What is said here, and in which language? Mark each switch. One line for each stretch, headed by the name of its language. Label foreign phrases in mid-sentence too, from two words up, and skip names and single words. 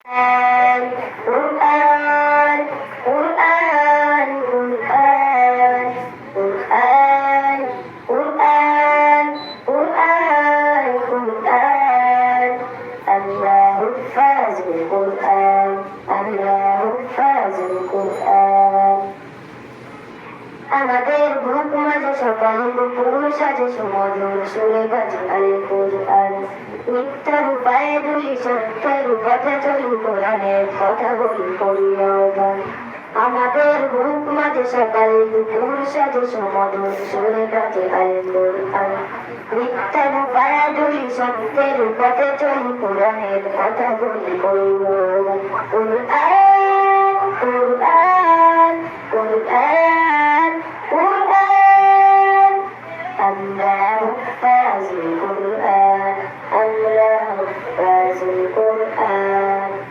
Arabic: قرآن، قرآن، قرآن، قرآن، قرآن، قرآن، قرآن. الله فاضل قرآن، الله فاضل قرآن.
Bangla: আমাদের বুক মাঝে সকাল দুপুর সাজে সমুদ্র সুরে বাজে আল কোরআন মিথ্যার উপায়ে দুলি সত্যের পথে চলি কোরআনের কথা বলি করিও গান আমাদের বুক মাঝে সকাল দুপুর সাজে সমুদ্র সুরে বাজে আল কোরআন মিথ্যার উপায়ে দুলি সত্যের পথে চলি কোরআনের কথা বলি করিও গান কোরআন কোরআন কোরআন
Arabic: قرآن، الله فاضل قرآن، الله فاضل قرآن.